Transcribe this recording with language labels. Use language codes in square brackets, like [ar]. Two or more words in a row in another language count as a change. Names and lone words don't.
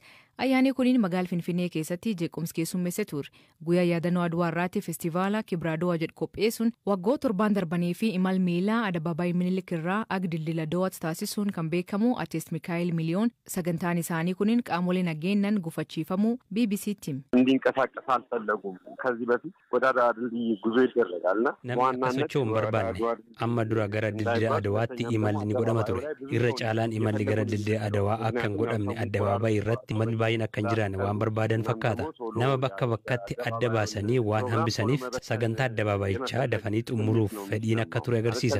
[om] Ayyaanni kuniin magaalaa Finfinnee keessatti jeequmsa keessummeessee ture. Guyyaa yaadannoo Aduwaa irratti feestivaala Kibraadoo jedhu qopheessuun waggoota 7 darbanii fi imal miilaa Adabaabaayii Minilik irraa Dildila Dawaatti taasisuun kan beekamu Artiist Mikaa'el Miliyoon sagantaan isaanii kuniin qaamolee nageenyaan gufachiifamuu BBC'tti hime. [am] እንዲንቀሳቀስ አልፈለጉም ከዚህ በፊት ወደ ድልድይ ጉዞ ይደረጋልና ዋናነታቸውን በርባኔ [om] amma dura gara Dildila Adawaatti imalli ni godhama ture. Irra caalaan imalli gara Dildila Adawaa akka hin godhamne Adabaabaayii irratti imalli baay'een akka hin jiraanne waan barbaadan fakkaata. Nama bakka bakkatti adda baasanii waan hambisaniif sagantaa Adabaabaayichaa dafanii xumuruuf fedhiin akka ture agarsiisa.